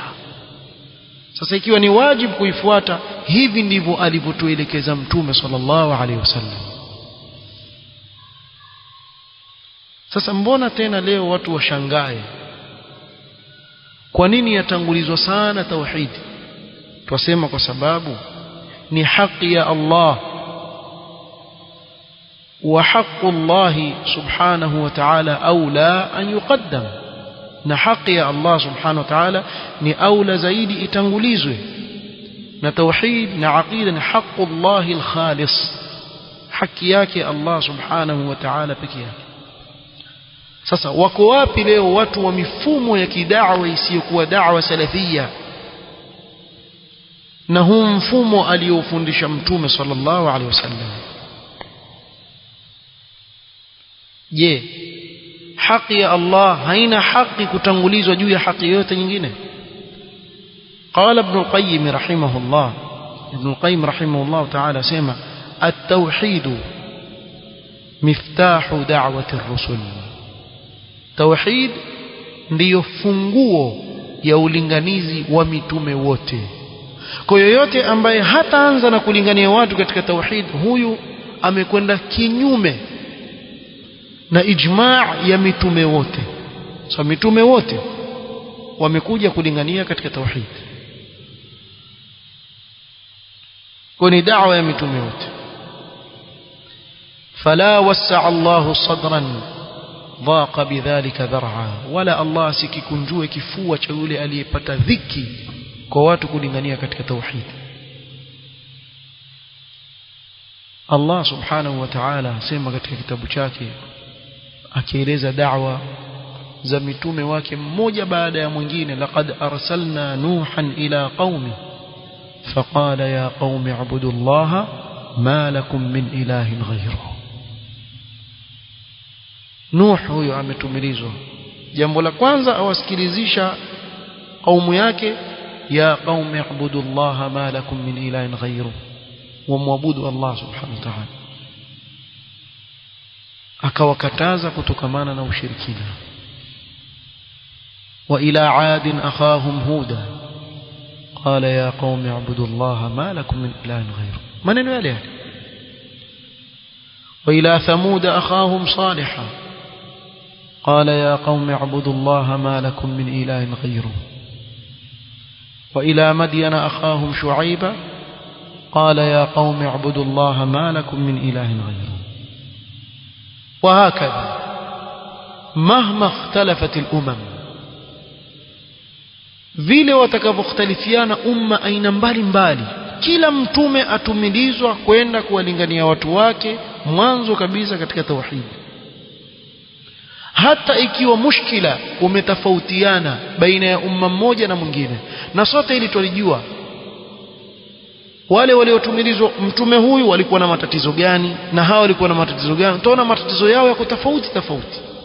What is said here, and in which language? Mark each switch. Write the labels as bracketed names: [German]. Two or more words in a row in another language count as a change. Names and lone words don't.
[Swahili] Sasa ikiwa ni wajibu kuifuata, hivi ndivyo alivyotuelekeza mtume [Arabic] صلى الله عليه وسلم. [Swahili] Sasa mbona tena leo watu washangae kwa nini yatangulizwa sana tauhid? Twasema kwa sababu ni haki ya Allah, [Arabic] وحق الله سبحانه وتعالى أولى أن يقدم, [Swahili] na haki ya Allah [Arabic] سبحانه وتعالى [Swahili] ni aula zaidi itangulizwe. Na tauhid na aqida ni [Arabic] حق الله الخالص, [Swahili] haki yake Allah [Arabic] سبحانه وتعالى [Swahili] pekee yake. Sasa wako wapi leo watu wa mifumo ya kidawa isiyokuwa [Arabic] دعوة سلفية [Swahili] na huu mfumo aliofundisha mtume [Arabic] صلى الله عليه وسلم? [Swahili] je haki ya Allah haina haki kutangulizwa juu ya haki yote nyingine? [Arabic] قال ابن القيم رحمه الله ابن القيم رحمه الله تعالى سمع التوحيد مفتاح دعوة الرسل. [Swahili] توحيد ndio funguo ya ulinganizi wa mitume wote. Kwa yoyote ambaye hataanza na kulingania watu katika tauhid, huyu amekwenda kinyume na ijma' ya mitume wote. So mitume wote wamekuja kulingania katika tauhid, kwa ni da'wa ya mitume wote. [Arabic] فلا وسع الله صدرا ضاق بذلك ذرعا, ولا الله [Swahili] sikikunjue kifua cha yule aliyepata dhiki kwa watu kulingania katika tauhid. Allah [Arabic] سبحانه وتعالى [Swahili] asema katika kitabu chake akieleza da'wa za mitume wake mmoja baada ya mwingine, [Arabic] لقد أرسلنا نوحا إلى قومه فقال يا قوم اعبدوا الله ما لكم من إله غيره. [Swahili] Nuh huyo ametumilizwa, jambo la kwanza awasikilizisha kaumu yake, [Arabic] يا قوم اعبدوا الله ما لكم من إله غيره, [Swahili] wa muabudu Allah [Arabic] سبحانه وتعالى. [Swahili] Akawakataza kutokamana na ushirikina. [Arabic] وإلى عاد أخاهم هودا قال يا قوم اعبدوا الله ما لكم من إله غيره, [Swahili] maneno yale yale. [Arabic] وإلى ثمود أخاهم صالحا قال يا قوم اعبدوا الله ما لكم من إله غيره. وإلى مدين أخاهم شعيبا قال يا قوم اعبدوا الله ما لكم من إله غيره. وهكذا مهما اختلفت الأمم, [Swahili] vile watakavyoختلفiana umma aina mbalimbali, kila mtume atumilizwa kwenda kuwalingania watu wake mwanzo kabisa katika tauhid. Hata ikiwa mushkila umetofautiana baina ya umma mmoja na mwingine, na sote ili tulijua wale waliotumilizwa mtume huyu walikuwa na matatizo gani na hao walikuwa na matatizo gani, tunaona matatizo yao yako tofauti tofauti.